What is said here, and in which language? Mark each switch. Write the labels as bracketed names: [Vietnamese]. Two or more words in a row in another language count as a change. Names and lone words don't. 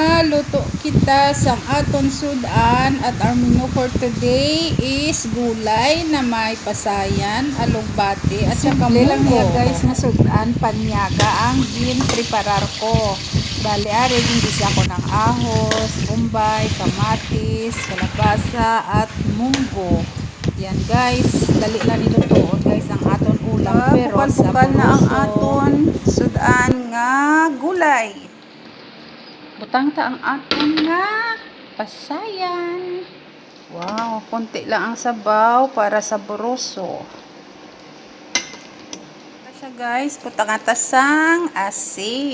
[Hiligaynon] luto kita sang aton sudan at [English] our menu for today is [Hiligaynon] gulay na may pasayan, alugbati at saka lang niya guys nga sudan panyaga ang preparar ko. Bali ari din gisa ko ng ahos, bombay, kamatis, kalabasa at munggo. Yan guys, dali lang nilutoon guys ang aton ulam pero bukal na ang aton sudan nga gulay. Butang ta ang aton nga pasayan. Wow, konti lang ang sabaw para saboroso. Siya guys, butang atasang asin.